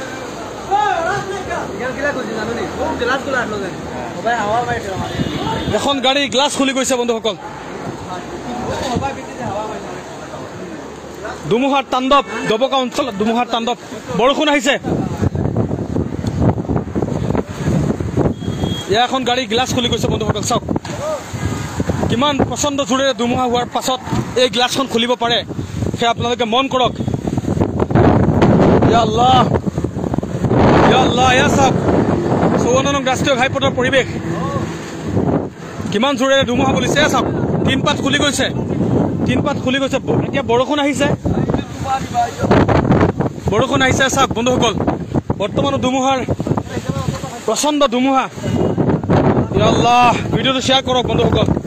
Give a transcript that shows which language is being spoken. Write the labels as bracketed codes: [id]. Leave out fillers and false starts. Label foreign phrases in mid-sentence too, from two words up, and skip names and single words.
[as] এখন গাড়ী গ্লাছ খুলি গৈছে বন্ধুসকল ধুমুহাৰ তাণ্ডৱ দবকা অঞ্চলত ধুমুহাৰ তাণ্ডৱ বৰষুণ আহিছে এয়া এখন গাড়ী গ্লাছ খুলি গৈছে বন্ধুসকল চাওক কিমান প্ৰচণ্ড জোৰেৰে ধুমুহা হোৱাৰ পাছত এই গ্লাছখন খুলিব পাৰে সেয়া আপোনালোকে মন কৰক [ar] يا الله [as] ইয়া চাওক 54 নং ৰাষ্ট্ৰীয় ঘাইপথৰ পৰিৱেশ কিমান জোৰেৰে ধুমুহা বলিছে চাওক তিন পাত খুলি গৈছে এতিয়া বৰষুণ আহিছে চাওক বন্ধুসকল বৰ্তমানো ধুমুহাৰ প্ৰচণ্ড ধুমুহা [ar] يا الله [as] ভিডিঅ'টো শ্বেয়াৰ কৰক বন্ধুসকল